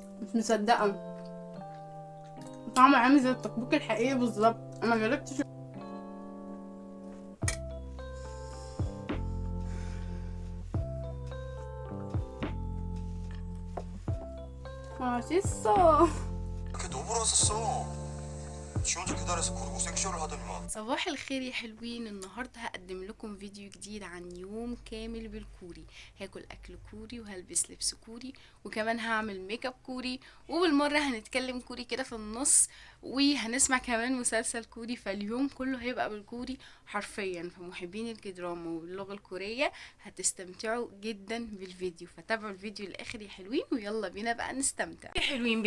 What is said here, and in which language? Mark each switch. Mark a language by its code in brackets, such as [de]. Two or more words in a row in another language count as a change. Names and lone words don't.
[ar] مش مصدقه، طعمه عامل زي التطبيق الحقيقي بالظبط. انا جربتش. [ko] 맛있어. 이렇게 노브라 썼어. 지 혼자 계단에서 구르고 섹시얼을 하더니만. [ar] صباح الخير يا حلوين. النهارده هقدم لكم فيديو جديد عن يوم كامل بالكوري. هاكل اكل كوري وهلبس لبس كوري وكمان هعمل [en] make up [ar] كوري، وبالمره هنتكلم كوري كده في النص، وهنسمع كمان مسلسل كوري. فاليوم كله هيبقى بالكوري حرفيا. فمحبين الكدراما واللغه الكوريه هتستمتعوا جدا بالفيديو، فتابعوا الفيديو للاخر يا حلوين، ويلا بينا بقى نستمتع يا حلوين.